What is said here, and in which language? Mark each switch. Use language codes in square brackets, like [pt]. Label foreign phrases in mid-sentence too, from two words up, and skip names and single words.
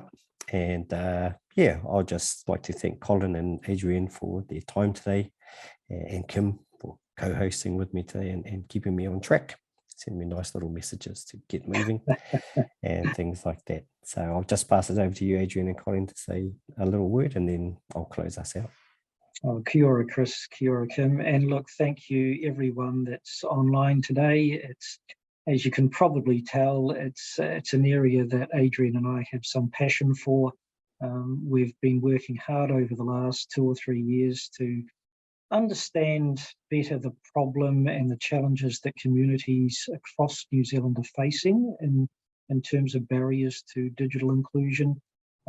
[en] And yeah, I'll just like to thank Colin and Adrienne for their time today, and Kim for co-hosting with me today and keeping me on track, sending me nice little messages to get moving and things like that. So I'll just pass it over to you, Adrienne and Colin, to say a little word, and then I'll close us out. [mi] Oh, kia ora, Chris, kia ora, Kim. [en] And look, thank you everyone that's online today. It's, as you can probably tell, it's an area that Adrienne and I have some passion for. We've been working hard over the last 2 or 3 years to understand better the problem and the challenges that communities across New Zealand are facing in terms of barriers to digital inclusion.